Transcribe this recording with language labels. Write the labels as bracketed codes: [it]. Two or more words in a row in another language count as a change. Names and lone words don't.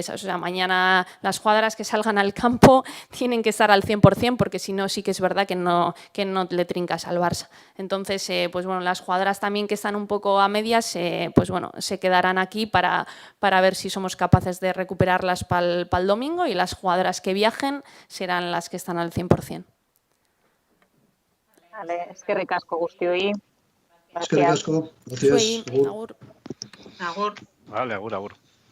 [es] O sea, mañana las jugadoras que salgan al campo tienen que estar al 100%, porque si no, sí que es verdad que no le trincas al Barça. Entonces, pues bueno, las jugadoras también que están un poco a medias, pues bueno, se quedarán aquí para ver si somos capaces de recuperarlas para el domingo, y las jugadoras que viajen serán las que están al 100%. Vale, [eu] eskerrik asko guztioi. Eskerrik asko. Gracias. Agur. Agur. Vale, agur, agur.